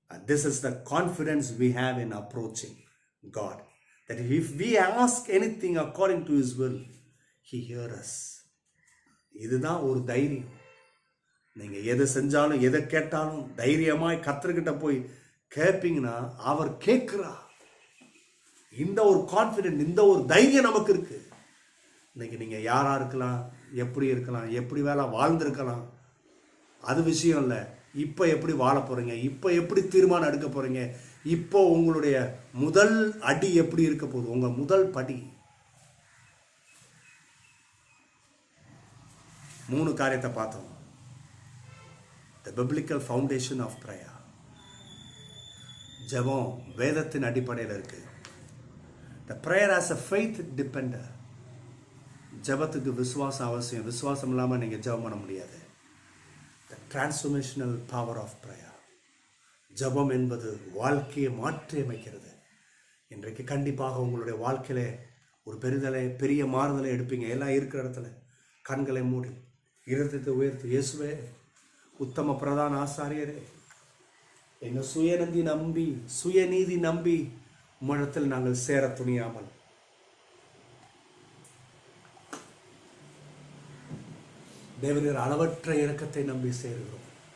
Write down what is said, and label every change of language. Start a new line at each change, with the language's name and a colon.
English: This is the confidence we have in approaching God, that if we ask anything according to His will, He hears us.
Tamil: இதுதான் ஒரு தைரியம். நீங்க எதை செஞ்சாலும் எதை கேட்டாலும் தைரியமாய் கர்த்தர்கிட்ட போய் கேட்பீங்கன்னா அவர் கேட்கிறார். இந்த ஒரு கான்ஃபிடென்ட், இந்த ஒரு தைரியம் நமக்கு இருக்கு. இன்னைக்கு நீங்க யாரா இருக்கலாம், எப்படி இருக்கலாம், எப்படி வேலை வாழ்ந்திருக்கலாம், அது விஷயம் இல்லை. இப்போ எப்படி வாழ போறீங்க, இப்போ எப்படி தீர்மானம் எடுக்க போறீங்க, இப்போ உங்களுடைய முதல் அடி எப்படி இருக்க போகுது, உங்க முதல் படி. 3 காரியத்தை பார்த்தோம்.
English: The biblical foundation of prayer.
Tamil: ஜெபம் வேதத்தின் அடிப்படையில் இருக்கு.
English: The prayer as a faith depender.
Tamil: ஜெபத்துக்கு விசுவாசம் அவசியம். விசுவாசம் இல்லாமல் நீங்கள் ஜெபம் பண்ண முடியாது.
English: The transformational power of prayer.
Tamil: ஜெபம் என்பது வாழ்க்கையை மாற்றி அமைக்கிறது. இன்றைக்கு கண்டிப்பாக உங்களுடைய வாழ்க்கையில ஒரு பெரிய மாறுதலை எடுப்பீங்க. எல்லாம் இருக்கிற இடத்துல கண்களை மூடி இருதயத்தை உயர்த்தி, இயேசுவே உத்தம பிரதான ஆசாரியரே, எங்க சுயநீதி நம்பி உம்மிடத்தில் நாங்கள் சேர துணியாமல் தேவரீர் அளவற்ற இரக்கத்தை நம்பி சேருகிறோம்.